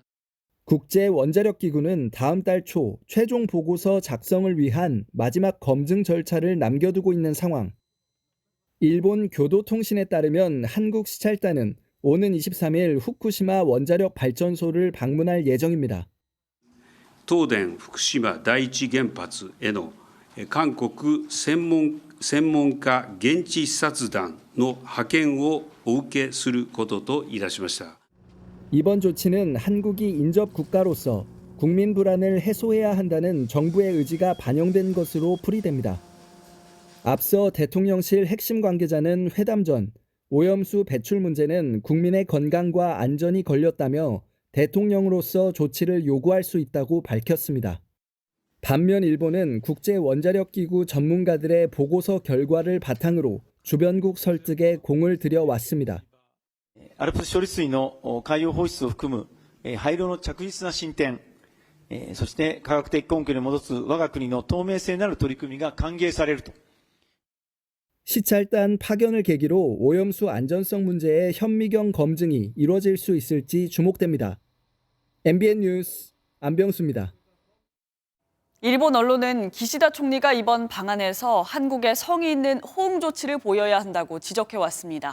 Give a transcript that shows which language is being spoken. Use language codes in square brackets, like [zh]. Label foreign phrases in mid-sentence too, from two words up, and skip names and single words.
[ko] 국제원자력기구는 다음 달 초 최종 보고서 작성을 위한 마지막 검증 절차를 남겨두고 있는 상황. 일본 교도통신에 따르면 한국 시찰단은 오는 23일 후쿠시마 원자력 발전소를 방문할 예정입니다. [ja] 東電福島第一原発への韓国専門家現地視察団の派遣をお受けすることといたしました。 [ko] 이번 조치는 한국이 인접 국가로서 국민 불안을 해소해야 한다는 정부의 의지가 반영된 것으로 풀이됩니다. 앞서 대통령실 핵심 관계자는 회담 전 오염수 배출 문제는 국민의 건강과 안전이 걸렸다며 대통령으로서 조치를 요구할 수 있다고 밝혔습니다. 반면 일본은 국제원자력기구 전문가들의 보고서 결과를 바탕으로 주변국 설득에 공을 들여왔습니다. [ja] ALPS処理水の海洋放出を含む廃炉の着実な進展、そして科学的根拠に基づく我が国の透明性なる取り組みが歓迎されると。 [ko] 시찰단 파견을 계기로 오염수 안전성 문제의 현미경 검증이 이루어질 수 있을지 주목됩니다. MBN 뉴스 안병수입니다. 일본 언론은 기시다 총리가 이번 방안에서 한국에 성의 있는 호응 조치를 보여야 한다고 지적해왔습니다.